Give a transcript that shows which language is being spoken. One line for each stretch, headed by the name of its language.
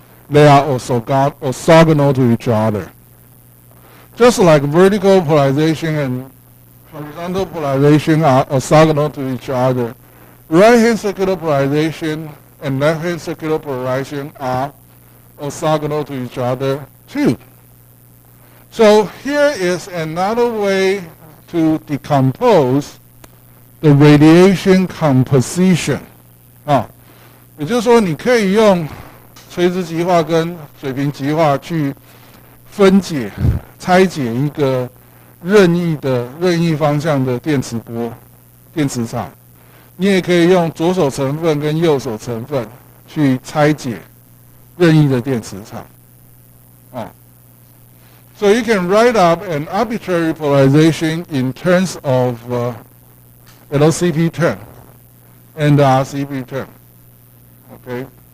English: They are orthogonal to each other. Just like vertical polarization and horizontal polarization are orthogonal to each other, right-hand circular polarization and left-hand circular polarization are orthogonal to each other too. So here is another way to decompose the radiation composition.
Chinese: 也就是说，你可以用垂直极化跟水平极化去分解、拆解一个任意方向的电磁波、电磁场。你也可以用左手成分跟右手成分去拆解任意的电磁场。
English: So you can write up an arbitrary polarization in terms of LCP term and the RCP term. Okay.